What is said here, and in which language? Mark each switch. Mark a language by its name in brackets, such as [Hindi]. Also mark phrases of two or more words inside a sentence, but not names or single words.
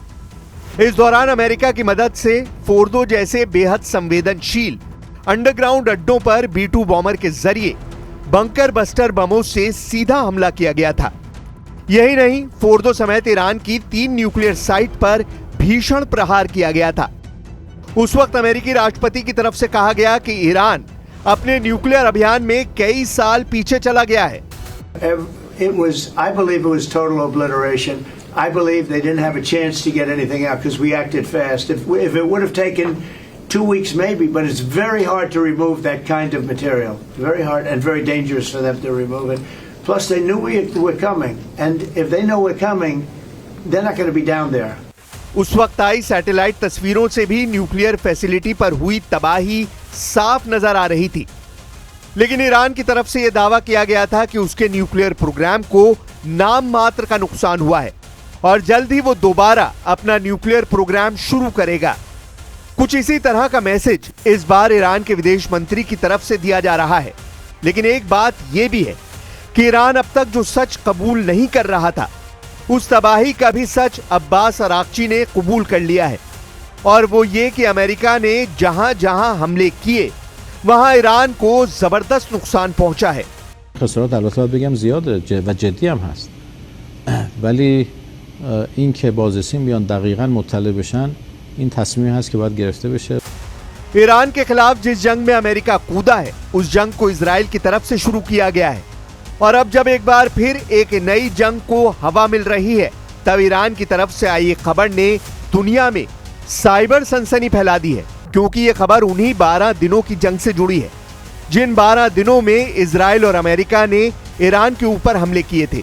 [Hindi] इस दौरान अमेरिका की मदद से फोर्दो जैसे बेहद संवेदनशील अंडरग्राउंड अड्डों पर B-2 बॉम्बर के जरिए [English] bunker buster [Hindi] बमों से सीधा हमला किया गया था। यही नहीं, फोर्दो समेत ईरान की 3 [English] nuclear site [Hindi] पर भीषण प्रहार किया गया था। उस वक्त अमेरिकी राष्ट्रपति की तरफ से कहा गया कि ईरान अपने न्यूक्लियर अभियान में कई साल पीछे चला गया है। [English] I believe it was total obliteration. I believe they didn't have a chance to get anything out because we acted fast. If it would have taken 2 weeks maybe, but it's very hard to remove that kind of material. Very hard and very dangerous for them to remove it. Plus they knew we were coming, and if they know we're coming, they're not going to be down there. [Hindi] उस वक्त आई सैटेलाइट तस्वीरों से भी [English] nuclear facility [Hindi] पर हुई तबाही साफ नजर आ रही थी। लेकिन ईरान की तरफ से यह दावा किया गया था कि उसके [English] nuclear program [Hindi] को नाम मात्र का नुकसान हुआ है और जल्द ही वो दोबारा अपना [English] nuclear program [Hindi] शुरू करेगा। कुछ इसी तरह का मैसेज इस बार ईरान के विदेश मंत्री की तरफ से दिया जा रहा है। लेकिन एक बात यह भी है कि ईरान अब तक जो सच कबूल नहीं कर रहा था, उस तबाही का भी सच अब्बास अराक्ची ने कबूल कर लिया है, और वो ये कि अमेरिका ने जहां जहां हमले किए वहां ईरान को जबरदस्त नुकसान पहुंचा है। [Persian] خسارات البته باید بگم زیاده و جدی هم هست، ولی این که بازرسین بیان دقیقاً مطلع بشن این تصمیمی هست که باید گرفته بشه. [Hindi] ईरान के खिलाफ जिस जंग में अमेरिका कूदा है, उस जंग को इजराइल की तरफ से शुरू किया गया है। और अब जब एक बार फिर एक नई जंग को हवा मिल रही है, तब ईरान की तरफ से आई एक खबर ने दुनिया में साइबर सनसनी फैला दी है, क्योंकि यह खबर उन्हीं 12 दिनों की जंग से जुड़ी है, जिन 12 दिनों में इजराइल और अमेरिका ने ईरान के ऊपर हमले किए थे।